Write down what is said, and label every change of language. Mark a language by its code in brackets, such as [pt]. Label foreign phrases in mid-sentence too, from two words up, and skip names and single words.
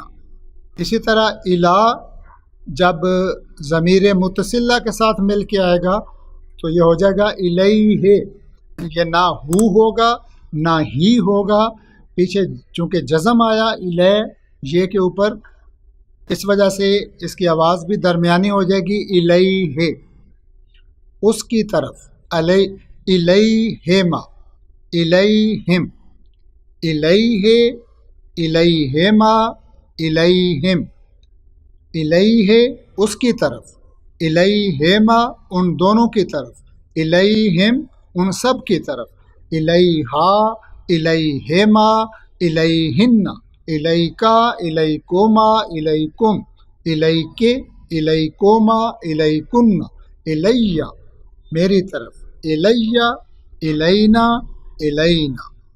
[ur] اسی طرح الا جب ضمیر متصلہ کے ساتھ مل کے آئے گا تو یہ ہو جائے گا الیہ، یہ نہ ہو ہوگا نہ ہی ہوگا، پیچھے چونکہ جزم آیا الیہ یہ کے اوپر، اس وجہ سے اس کی آواز بھی درمیانی ہو جائے گی، الیہ اس کی طرف، [ar] الیہما الیہم، الیہ الیہما الیہم، [ur] الیہ اس کی طرف، الیہما ان دونوں کی طرف، الیہم ان سب کی طرف، [ar] الیہا الیہما الیہن، الیکا الیکوما الیکم، الیکے الیکوما الیکن، [ur] الیہ میری طرف، [ar] الیہ الینا الینا۔